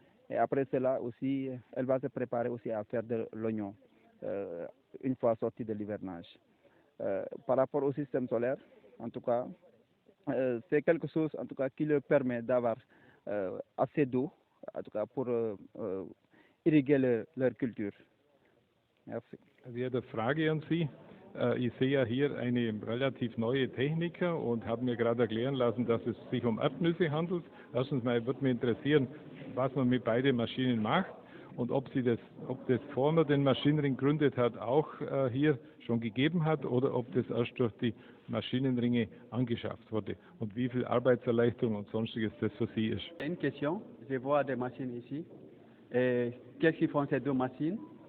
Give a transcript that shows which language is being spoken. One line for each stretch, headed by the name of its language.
French: Et après cela aussi, elle va se préparer aussi à faire de l'oignon une fois sortie de l'hivernage. Par rapport au système solaire, en tout cas, c'est quelque chose en tout cas qui leur permet d'avoir assez d'eau, en tout cas pour irriguer leur culture. Merci.
German: Also ich habe eine Frage an Sie. Ich sehe ja hier eine relativ neue Technik und habe mir gerade erklären lassen, dass es sich um Erdnüsse handelt. Erstens mal würde mich interessieren, was man mit beiden Maschinen macht und ob das vor man den Maschinenring gegründet hat, auch hier schon gegeben hat oder ob das erst durch die Maschinenringe angeschafft wurde und wie viel Arbeitserleichterung und sonstiges das für Sie ist.
French: Une question, je vois des machines ici. Qu'est-ce qu'ils font ces deux machines?